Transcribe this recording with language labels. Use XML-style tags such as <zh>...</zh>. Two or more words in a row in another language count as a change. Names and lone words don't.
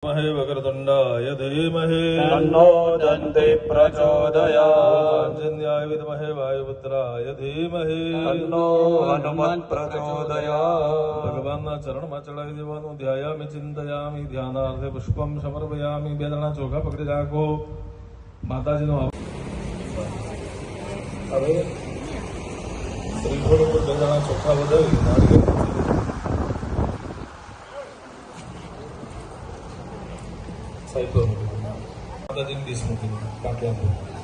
<sa>महे वक्रतुण्डाय धीमहि तन्नो दन्ति प्रचोदयात्। जन्याय विद्महे वायुपुत्राय धीमहि तन्नो हनुमत् प्रचोदयात्।</sa> <gu>भगवानના ચરણમાં ચડાવી દેવાનું.</gu> <sa>ધ્યાયામિ ચિંતયામિ ધ્યાનાર્થે પુષ્પમ સમર્પયામિ.</sa> <gu>બે જણા ચોખા પકડી રાખો. માતાજીનો હવે શ્રીફળ ઉપર બે જણા ચોખા વધાવી નારિયેળ સાઈકલ માતાજીની ડીશ મૂકી પાટલા પર.</gu>